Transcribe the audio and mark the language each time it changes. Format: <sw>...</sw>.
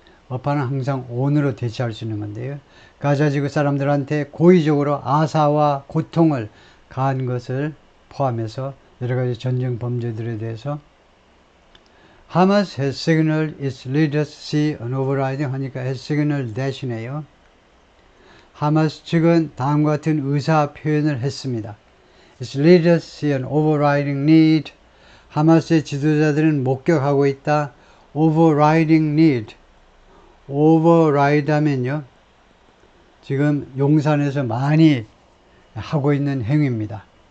<ko>upon은 항상 on으로 대체할 수 있는 건데요. 가자 지구 사람들한테 고의적으로 아사와 고통을 가한 것을 포함해서 여러 가지 전쟁 범죄들에 대해서</ko> <en>Hamas has signaled its leaders see an overriding</en> <ko>하니까 has signaled that이네요. 하마스 측은 다음과 같은 의사 표현을 했습니다.</ko> <en>Its leaders see an overriding need.</en> <ko>하마스의 지도자들은 목격하고 있다.</ko> <en>overriding need.</en> <ko>override 하면요. 지금 용산에서 많이 하고 있는 행위입니다.</ko>